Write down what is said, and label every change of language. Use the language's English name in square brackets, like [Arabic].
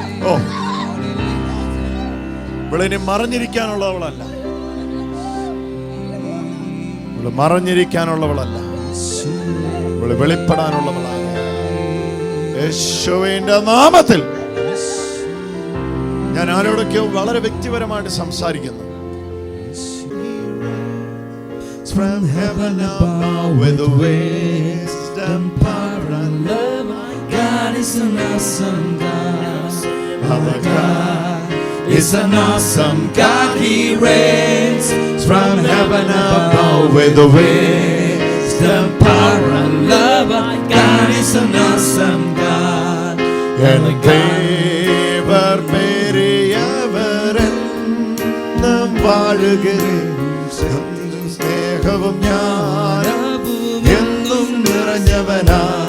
[Malayalam] ഓ, ഇവളിനി മറഞ്ഞിരിക്കാനുള്ളവളല്ല, ഇവള് മറഞ്ഞിരിക്കാനുള്ളവളല്ല, ഇവള് വെളിപ്പെടാനുള്ളവളാണ്. യേശുവിന്റെ നാമത്തിൽ ഞാൻ ആരോടൊക്കെയോ വളരെ വ്യക്തിപരമായിട്ട് സംസാരിക്കുന്നു. [English] From heaven above with the wisdom, power and love, God is an awesome God. Our God is an awesome God. He reigns from heaven above with the wisdom, power and love. God is an awesome God. [Malayalam] And [Tamil] Devar periyavarenam vaazhugire [Malayalam] സ്നേഹവും ജ്ഞാനവും എന്നും നിറഞ്ഞവനാ.